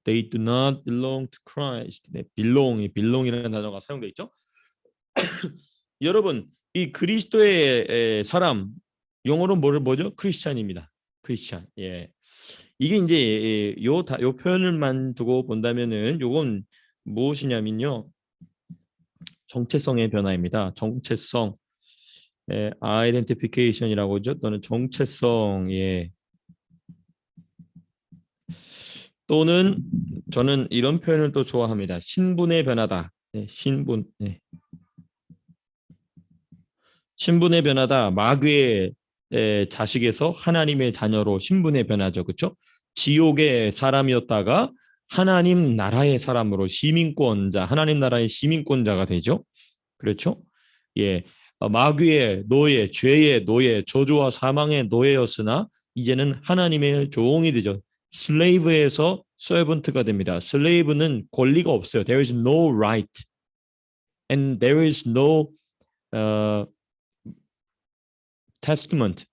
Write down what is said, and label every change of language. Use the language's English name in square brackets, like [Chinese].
[English] They do not belong to Christ. [Korean] 네, belong이라는 단어가 사용돼 있죠. 여러분, 이 그리스도의 사람, 영어로 뭐죠? 크리스찬입니다. 크리스찬. 예. 이게 이제 요 표현을만 두고 본다면은 요건 무엇이냐면요. 정체성의 변화입니다. 정체성. 아이덴티피케이션이라고 하죠. 또는 정체성. 예. 또는 저는 이런 표현을 또 좋아합니다. 신분의 변화다. 네, 신분. 네. 신분의 변화다. 마귀의 자식에서 하나님의 자녀로 신분의 변화죠. 그렇죠? 지옥의 사람이었다가 하나님 나라의 사람으로 시민권자, 하나님 나라의 시민권자가 되죠. 그렇죠? 예. 마귀의 노예, 죄의 노예, 저주와 사망의 노예였으나 이제는 하나님의 종이 되죠. 슬레이브에서 서번트가 됩니다. 슬레이브는 권리가 없어요. [English] There is no right and there is no uh, testament.